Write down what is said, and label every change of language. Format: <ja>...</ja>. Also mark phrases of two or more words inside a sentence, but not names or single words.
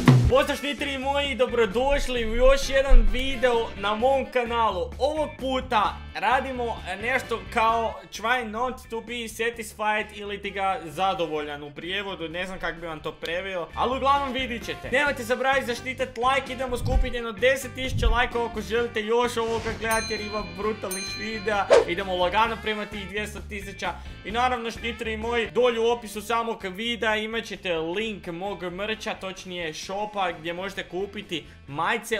<hr>Pozdrav šniteri moji, dobrodošli u još jedan video na mom kanalu. Ovog puta radimo nešto kao</hr> <en>try not to be satisfied</en> <hr>ili ti ga zadovoljan u prijevodu, ne znam kako bi vam to preveo, ali uglavnom vidit ćete. Nemojte zaboraviti zaštitat like, idemo skupiti jedno 10.000 lajkova ako želite još ovoga gledati jer ima brutalnih videa. Idemo lagano prema tih 200.000 i naravno šniteri moji, dolje u opisu samog videa imat ćete link mog mrča, točnije shopa gdje možete kupiti majice.</hr>